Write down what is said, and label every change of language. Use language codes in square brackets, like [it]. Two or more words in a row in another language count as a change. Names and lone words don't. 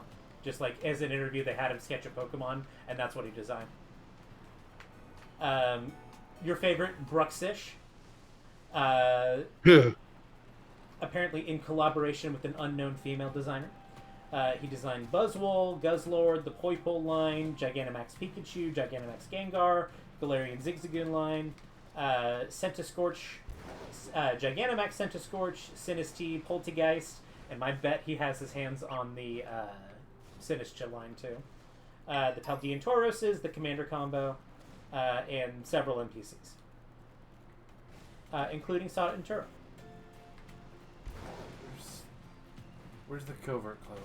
[en] Just like as an interview, they had him sketch a Pokemon, and that's what he designed. Your favorite, Bruxish. Apparently in collaboration with an unknown female designer. He designed Buzzwole, Guzzlord, the Poipole line, Gigantamax Pikachu, Gigantamax Gengar, Galarian Zigzagoon line, Centiskorch, Gigantamax Centiskorch, Sinistee, Poltegeist, and my bet he has his hands on the Sinistcha line too. The Paldean Tauroses, the Commander combo, and several NPCs, including Soddet and Turo. Where's the covert cloak?